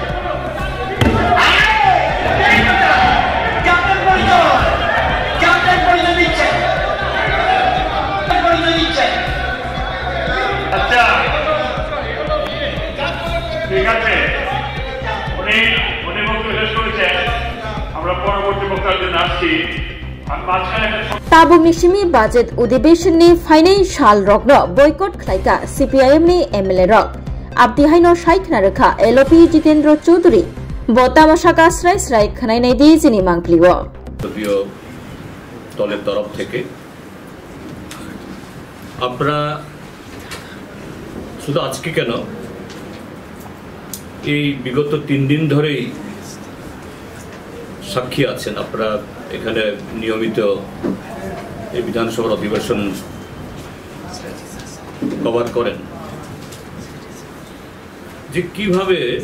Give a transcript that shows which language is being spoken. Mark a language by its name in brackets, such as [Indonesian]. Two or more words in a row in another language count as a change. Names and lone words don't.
[Bangla] আচ্ছা ঠিক আছে, উনি বক্তব্য শেষ করেছেন, আমরা পরবর্তী বক্তার জন্য আসছি। [Kok Borok] tabung ni simi budget अधिवेशन ni financial rok no boycott khlaika CPIM ni MLA rok abdi haino shaikna rekha LOP Jitendra Choudhury botama shaka srai srai khanai nai di jini mangpliwo [Bangla] যদিও দলের তরফ থেকে আমরা শুধু আজকে কেন, এই বিগত 3 দিন ধরেই সাক্ষী আছেন আপনারা, এখানে নিয়মিত এই বিধানসভার অধিবেশন কভার করেন, যে কিভাবে